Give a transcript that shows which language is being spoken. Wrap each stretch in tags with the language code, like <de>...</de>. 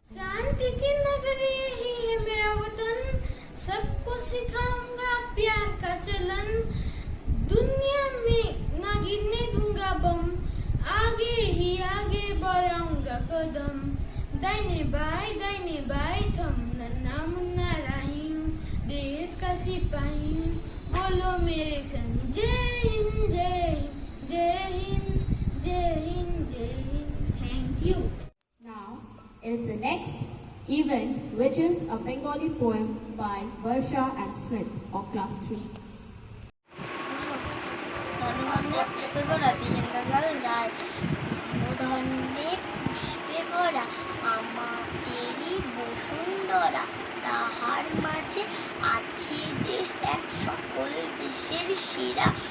<hi>शांति की नगरी यही है मेरा वतन, सबको सिखाऊंगा प्यार का चलन, दुनिया में ना गिरने दूंगा बम, आगे ही आगे बढ़ाऊंगा कदम, दाहिने बाएं थम। नन्ना मुन्ना राही हूँ, देश का सिपाही हूँ, बोलो मेरे संग जय हिंद जय हिंद जय हिंद जय हिंद जय Hind.</hi> <en>Thank you. Now is the next event, which is a Bengali poem by Varsha and Smith of class 3.</en> <bn>ধনে পুষ্পে ভরা তেজেন্দ্রলাল রায়, ধনে পুষ্পে ভরা আমাদেরই বসুন্ধরা, তাহার মাঝে আছে দেশ এক সকল দেশের সেরা,</bn>